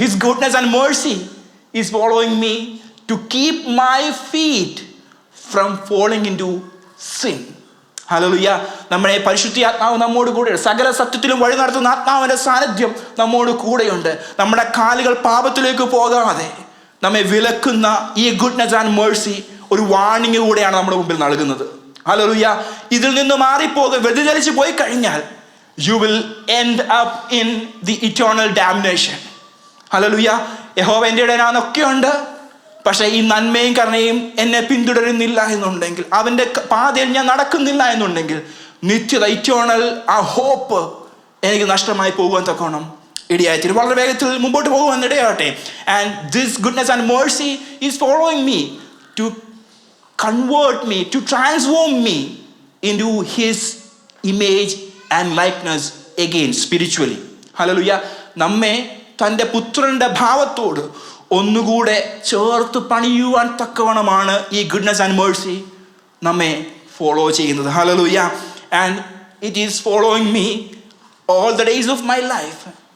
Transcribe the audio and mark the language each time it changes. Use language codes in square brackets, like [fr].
[en] His goodness and mercy is following me to keep my feet from falling into sin. ഹല്ലേലൂയ. [ml] നമ്മുടെ പരിശുദ്ധി ആത്മാവ് നമ്മോട് കൂടെയുണ്ട്. സകല സത്യത്തിലും വഴി നടത്തുന്ന ആത്മാവിൻ്റെ സാന്നിധ്യം നമ്മോട് കൂടെയുണ്ട്. നമ്മുടെ കാലുകൾ പാപത്തിലേക്ക് പോകാതെ നമ്മെ വിലക്കുന്ന ഈ ഗുഡ്നെസ് ആൻഡ് മേഴ്സി ഒരു വാർണിംഗ് കൂടെയാണ് നമ്മുടെ മുമ്പിൽ നൽകുന്നത്. ഹല്ലേലൂയ. ഇതിൽ നിന്ന് വ്യതിചലിച്ച് പോയി കഴിഞ്ഞാൽ [en] you will end up in the eternal damnation. [ml] Hallelujah. യഹോവ എൻ്റെ ഇടയനാണെന്നൊക്കെ ഉണ്ട്, പക്ഷേ ഈ നന്മയും കരുണയും എന്നെ പിന്തുടരുന്നില്ല എന്നുണ്ടെങ്കിൽ, അവൻ്റെ പാതയിൽ ഞാൻ നടക്കുന്നില്ല എന്നുണ്ടെങ്കിൽ, നിത്യത ഇറ്റേണൽ ആ ഹോപ്പ് എനിക്ക് നഷ്ടമായി പോകുവാൻ തക്കോണം ഇടയായിത്തീരും. വളരെ വേഗത്തിൽ മുമ്പോട്ട് പോകുവാൻ ഇടയാകട്ടെ. [en] And this goodness and mercy is following me to convert me, to transform me into his image and likeness again spiritually. [ml] Hallelujah. നമ്മെ തൻ്റെ പുത്രൻ്റെ ഭാവത്തോട് ഒന്നുകൂടെ ചേർത്ത് പണിയുവാൻ തക്കവണ്ണമാണ് ഈ ഗുഡ്നെസ് ആൻഡ് മേഴ്സി നമ്മെ ഫോളോ ചെയ്യുന്നത്. Hallelujah. [en] And it is following me all the days of my life.